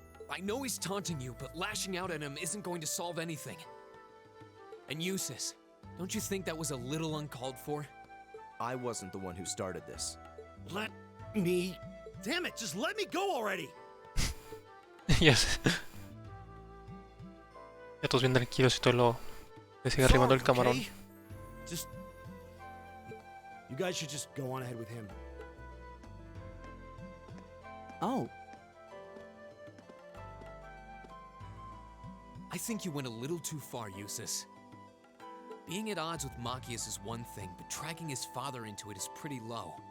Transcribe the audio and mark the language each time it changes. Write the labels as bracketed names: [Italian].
[English] I know he's taunting you, but lashing out at him isn't going to solve anything. And Eustace, don't you think that was a little uncalled for? I wasn't the one who started this. Let me... Damn it, just let me go already! Yes. [Spanish] Ya todos bien tranquilos y todo lo... Le sigue arrimando el camarón. [English] Okay? Just... You guys should just go on ahead with him. Oh. I think you went a little too far, Eustace. Being at odds with Machias is one thing, but dragging his father into it is pretty low.